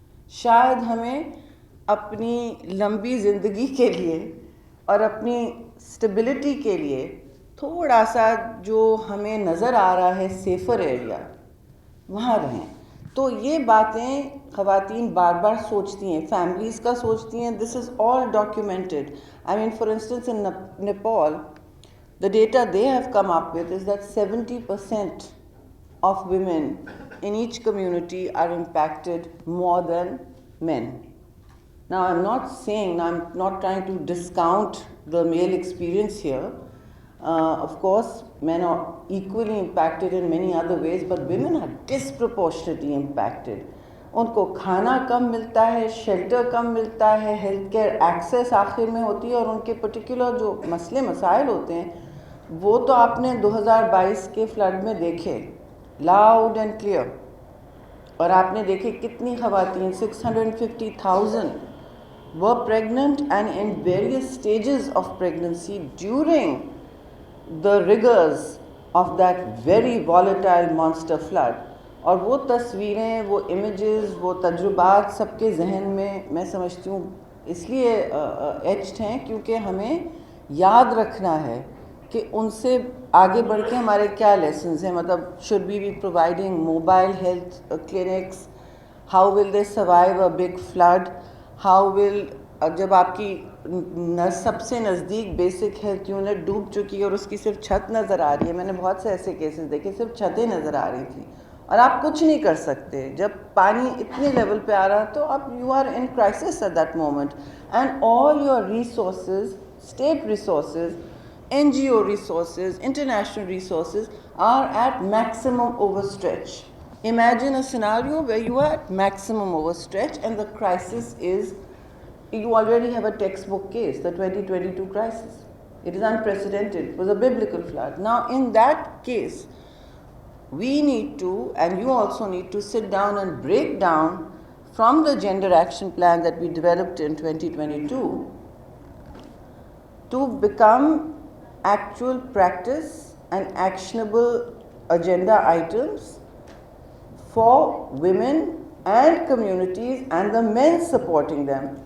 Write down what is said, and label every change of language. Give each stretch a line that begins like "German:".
Urdu: شاید ہمیں اپنی لمبی زندگی کے لیے اور اپنی اسٹیبلٹی کے لیے تھوڑا سا جو ہمیں نظر آ رہا ہے سیفر ایریا، وہاں رہیں. تو یہ باتیں خواتین بار بار سوچتی ہیں، فیملیز کا سوچتی ہیں.
English: This is all documented. I mean for instance in Nepal the data they have come up with is that 70% of women in each community are impacted more than men. Now I'm not saying, I'm not trying to discount the male experience here. Of course men are equally impacted in many other ways, but women are disproportionately impacted.
Urdu: ان کو کھانا کم ملتا ہے، shelter کم ملتا ہے، health care access آخر میں ہوتی ہے، اور ان کے پرٹیکولر جو مسائل ہوتے ہیں وہ تو آپ نے 2022 کے فلڈ میں دیکھے
English: Loud and clear.
Urdu: اور آپ نے دیکھے کتنی خواتین
English: 650,000 were pregnant and in various stages of pregnancy during the rigors of that very volatile monster flood.
Urdu: اور وہ تصویریں، وہ امیجز، وہ تجربات سب کے ذہن میں سمجھتی ہوں اس لیے ایچڈ ہیں کیونکہ ہمیں یاد رکھنا ہے کہ ان سے آگے بڑھ کے ہمارے کیا لیسنز ہیں. مطلب
English: Should be providing mobile health clinics? How will they survive a big flood? How will,
Urdu: جب آپ کی سب سے نزدیک بیسک ہیلتھ یونٹ ڈوب چکی ہے اور اس کی صرف چھت نظر آ رہی ہے. میں نے بہت سے ایسے کیسز دیکھے صرف چھتیں نظر آ رہی تھیں اور آپ کچھ نہیں کر سکتے. جب پانی اتنے لیول پہ آ رہا تو
English: اب you are in crisis at that moment and all your resources, state resources, NGO resources, international resources are at maximum overstretch. Imagine a scenario where you are at maximum overstretch and the crisis is, you already have a textbook case, the 2022 crisis. It is unprecedented. It was a biblical flood. Now in that case, we need to, and you also need to sit down and break down from the gender action plan that we developed in 2022 to become actual practice and actionable agenda items for women and communities and the men supporting them.